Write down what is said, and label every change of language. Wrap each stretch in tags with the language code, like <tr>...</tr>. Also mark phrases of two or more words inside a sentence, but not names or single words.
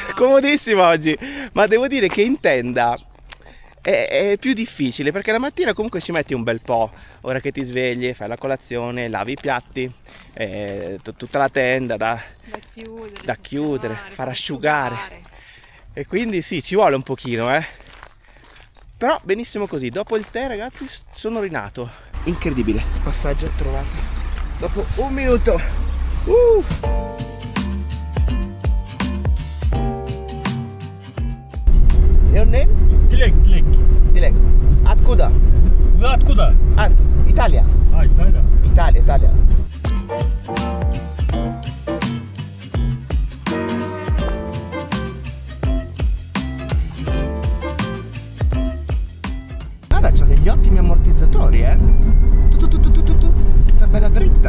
<it>Comodissima oggi, ma devo dire che in tenda è più difficile, perché la mattina comunque ci metti un bel po', ora che ti svegli, fai la colazione, lavi i piatti, tutta la tenda da chiudere, far asciugare, e quindi sì, ci vuole un pochino, però benissimo così. Dopo il tè ragazzi sono rinato. Incredibile, passaggio trovato dopo 1 minuto.</it> <en>Your name? Dilek.</en> <ru>Dilek. Откуда? Откуда?</ru> <it>Italia. Italia. Italia. Guarda, c'ha degli ottimi ammortizzatori, tutta bella dritta.</it>